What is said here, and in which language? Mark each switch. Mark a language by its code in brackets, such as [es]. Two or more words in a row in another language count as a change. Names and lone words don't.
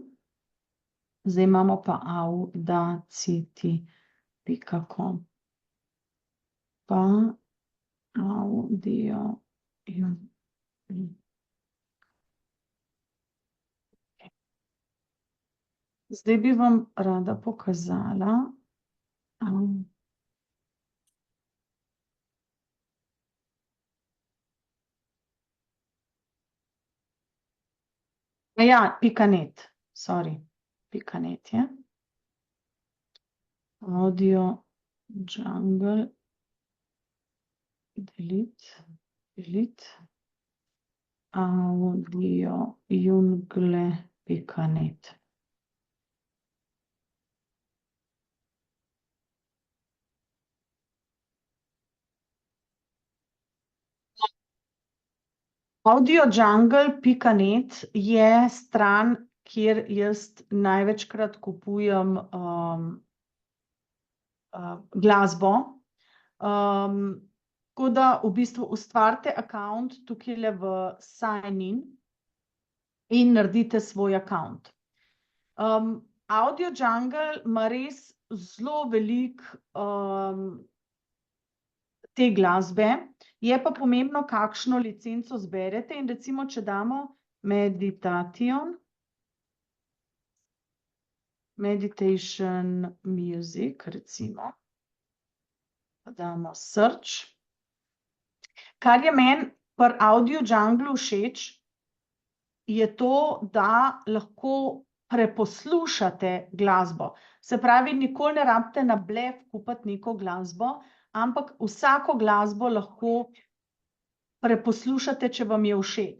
[sl] Zdaj imamo pa audacity.com. Pa audio in zdaj bi vam rada pokazala. Ja, .net, sorry, .net je. Audio jungle, delete, audio jungle.net. Audiojungle.net je stran, kjer jaz največkrat kupujem glasbo. Tako da v bistvu ustvarite account tukajle v [en] sign in [sl] naredite svoj account. Audiojungle ima res zelo veliko te glasbe, je pa pomembno, kakšno licenco zberete, in recimo, če damo [en] meditation music, [sl] recimo, pa damo search. Kar je meni pri Audiojunglu všeč, je to, da lahko preposlušate glasbo. Se pravi, nikoli ne rabite na blef kupiti neko glasbo, ampak vsako glasbo lahko preposlušate, če vam je všeč.